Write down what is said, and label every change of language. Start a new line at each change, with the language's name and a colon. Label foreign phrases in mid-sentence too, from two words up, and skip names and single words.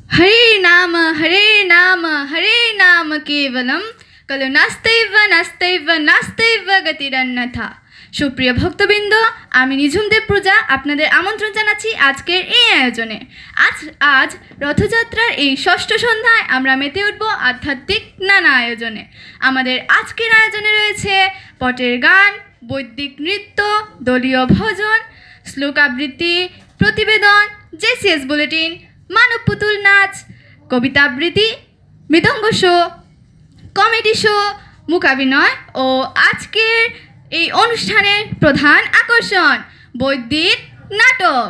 Sanskrit: हरे नाम केवलम कलु नास्तेव नास्तेव नास्तेव गतिरन्यथा।
Bangla: সুপ্রিয় ভক্তবৃন্দ, আমি নিঝুম দেব পূজা আপনাদের আমন্ত্রণ জানাচ্ছি আজকের এই আয়োজনে। আজ রথযাত্রার এই ষষ্ঠ সন্ধ্যায় আমরা মেতে উঠব আধ্যাত্মিক নানা আয়োজনে। আমাদের আজকের আয়োজনে রয়েছে পটের গান, বৈদিক নৃত্য, দলীয় ভজন, শ্লোক আবৃত্তি, প্রতিবেদন, জেসিএস বুলেটিন, মানব পুতুল নাচ, কবিতা আবৃত্তি, মৃদঙ্গ শো,
English: comedy show,
Bangla: মূকাভিনয় ও আজকের এই অনুষ্ঠানের প্রধান আকর্ষণ বৈদিক নাটক।